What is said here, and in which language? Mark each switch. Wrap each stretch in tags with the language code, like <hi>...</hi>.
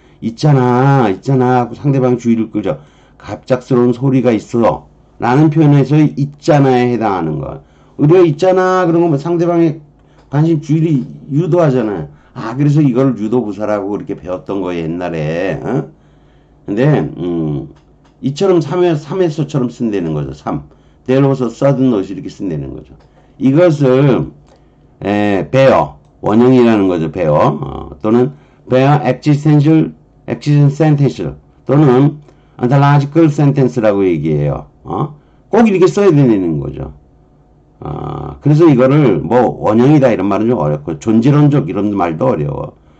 <ko>있잖아, 있잖아 하고 상대방 주의를 끌죠. 갑작스러운 소리가 있어 라는 표현에서 있잖아에 해당하는 거. 우리가 있잖아 그런 거 상대방의 관심 주의를 유도하잖아요. 아, 그래서 이걸 유도부사라고 이렇게 배웠던 거예요, 옛날에. 어? 근데 이처럼 3에서처럼 쓴다는 거죠. 3.</ko> <en>There was a sudden noise</en> <ko>이렇게 쓴다는 거죠. 이것을 bear, 원형이라는 거죠. bear. 또는 bear existential sentence 또는 ontological sentence라고 얘기해요. 꼭 이렇게 써야 되는 거죠. 그래서 이거를 뭐 원형이다 이런 말은 좀 어렵고 존재론적 이런 말도 어려워.</ko>